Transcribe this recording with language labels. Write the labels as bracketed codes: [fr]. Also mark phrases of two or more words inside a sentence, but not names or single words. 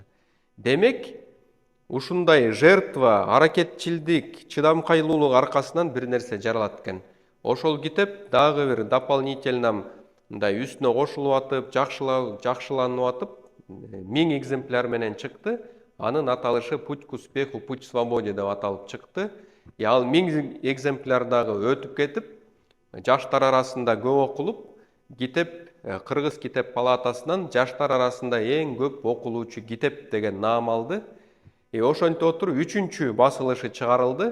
[ky] Демек, ушундай жертва, аракетчилдик, чыдамкайлуулук аркасынан бир нерсе жаралат экен. Ошол китеп дагы бир дополнительно мындай үстүнө кошулуп атып, жакшыланып атып, 1000 экземпляр менен чыкты. Анын аталышы [ru] «Путь к успеху, путь к свободе» [ky] деп аталып чыкты. Ал 1000 экземпляр дагы өтүп кетип, жаштар арасында көп окулуп, китеп Кыргыз китеп палатасынан жаштар арасында эң көп окулуучу китеп деген наам алды. Ошентип отуруп 3-чү басылышы чыгарылды.